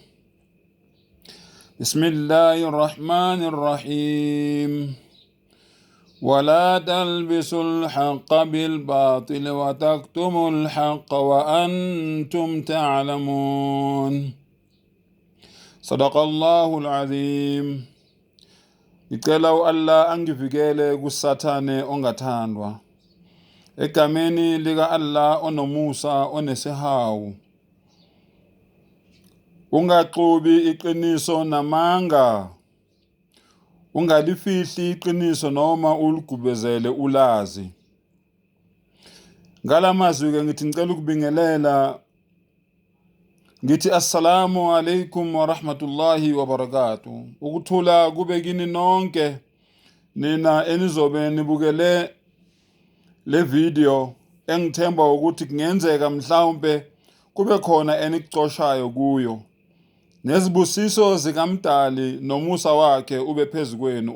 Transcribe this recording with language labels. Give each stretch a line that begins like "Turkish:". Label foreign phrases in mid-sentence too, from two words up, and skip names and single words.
Arabic: بسم الله الرحمن الرحيم. ولا تلبسوا الحق بالباطل وتكتموا الحق وأنتم تعلمون. صدق الله العظيم.
Zulu: Ngicela Allah angivikele kusathane ongathandwa. Egameni lika Allah onomusa onesihawu. Ungaxubi iqiniso namanga. Ungalifihli iqiniso noma uligubezele ulazi. Ngalamazwi-ke ngithi ngicela ukubingelela ngithi
Arabic: السلام عليكم ورحمة الله وبركاته.
Zulu: Ukuthula kube kini nonke nina enizobe nibukele le video engithemba ukuthi kungenzeka mhlawumbe kube khona enikuxoshayo kuyo. Nezibusiso zikaMdali nomusa wakhe ube phezu kwenu.